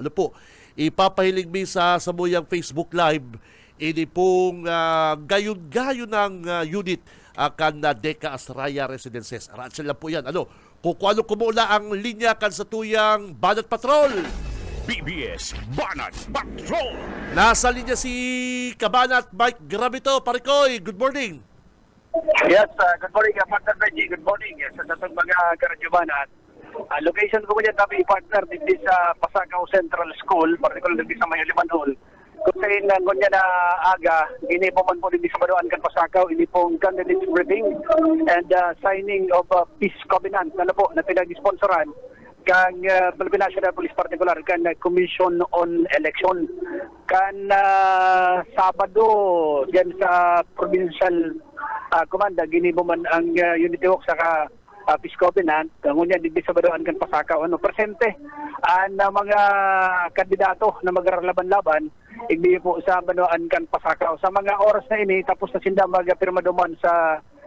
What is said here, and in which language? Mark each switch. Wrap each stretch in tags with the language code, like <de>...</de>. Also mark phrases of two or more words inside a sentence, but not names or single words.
<bik>Ano po, ipapahiling mi sa samuyang Facebook Live ini pong gayon-gayon ng unit akan na Decas Raya Residences. Araan lang po yan. Ano, kung ano kumula ang linya kan sa tuyang Banat Patrol. BBS Banat Patrol. Nasa linya si Kabanat Mike Gravito. Parikoy,</bik> <en>good morning. Yes, good morning, Partner Benji. Good morning. Yes,</en> <bik>sa itong mga karadyobanan. Location ko niya kami partner dito sa Pasagaw Central School, particularly dito sa Mayaliman Hall. Kung sa inang niya na aga, ini po man po dito sa Baruan kan Pasagaw, ini pong</bik> <en>candidate briefing and signing of peace covenant</en> <bik>na po na pinag-sponsoran kang Philippine National Police particular kan Commission on Election kan Sabado diyan sa provincial komanda gini mo man ang</bik> <en>unity walk</en> <bik>saka</bik> <en>peace covenant</en> <bik>ngunya di sa Baruan kan Pasakaw presente na mga kandidato na magralaban-laban igdi po sa Baruan kan Pasakaw sa mga oras na ini tapos na sinda magpirma duman sa</bik>